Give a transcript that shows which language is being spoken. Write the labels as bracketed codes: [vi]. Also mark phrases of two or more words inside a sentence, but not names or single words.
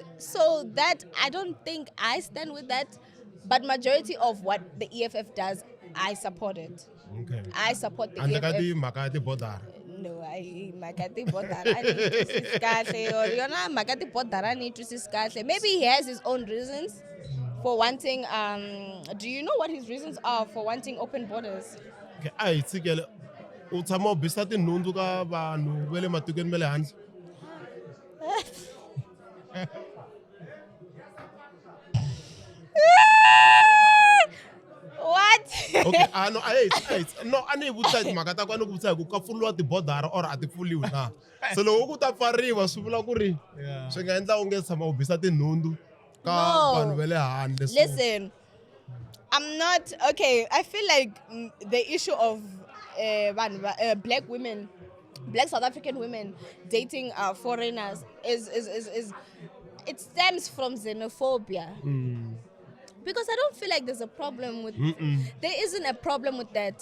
[en] So that I don't think I stand with that. But majority of what the EFF does, I support it. Okay. I support the EFF. No, Makati Bodara. Maybe he has his own reasons for wanting. Do you know what his reasons are for wanting open borders? [ts] Okay, u tshama u bisa tinhundzu ka vanhu va le matikweni ma le handle. [en] What? [ts] Okay, no, a ni vutisa timhaka ta ku a ni vutisa hi ku ka pfuriwa tibodara or a ti pfuriwi na. So loko ku ta pfariwa swi vula ku ri swi nga endla onge tshama u bisa tinhundzu ka vanhu va le handle. [en] Listen, I'm not okay. I feel like the issue of black women, black South African women dating foreigners is it stems from xenophobia. Because I don't feel like there's a problem with there isn't a problem with that.